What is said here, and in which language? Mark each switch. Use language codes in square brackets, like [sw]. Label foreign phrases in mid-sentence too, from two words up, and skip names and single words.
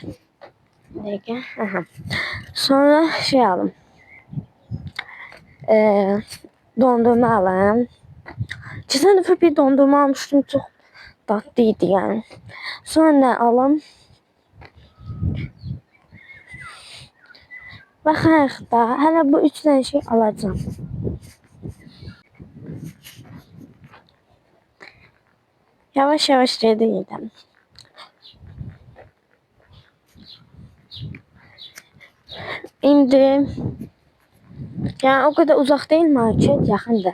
[tr] Sonra şey alım. Dondurma alım. Geçen defa bir dondurma almıştım, çok tatlıydı yani. Sonra ne alım? [az] Baxayıq da, hələ bu 3 dənə şey alacağım. Yavaş-yavaş gedirəm. İndi yəni o kadar uzaq deyil market, yaxındır.